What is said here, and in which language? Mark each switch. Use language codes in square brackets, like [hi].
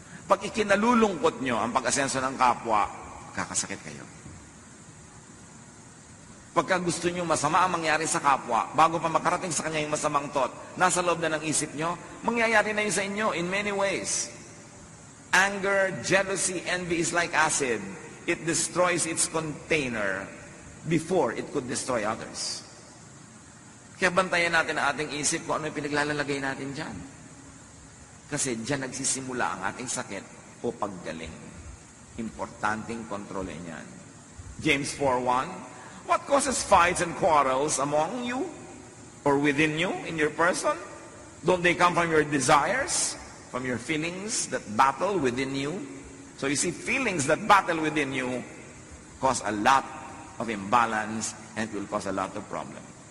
[tl] Pag ikinalulungkot nyo ang pag-asenso ng kapwa, kakasakit kayo. Pagka gusto nyo masama ang mangyari sa kapwa, bago pa makarating sa kanya yung masamang thought, nasa loob na ng isip nyo, mangyayari na yun sa inyo [en] in many ways. Anger, jealousy, envy is like acid. It destroys its container before it could destroy others. [tl] Kaya bantayan natin ang ating isip kung ano yung pinaglalagay natin dyan. Kasi dyan nagsisimula ang ating sakit o paggaling. Importanteng kontrolin yan. [en] James 4:1, what causes fights and quarrels among you or within you in your person? Don't they come from your desires, from your feelings that battle within you? So you see, feelings that battle within you cause a lot of imbalance and it will cause a lot of problem.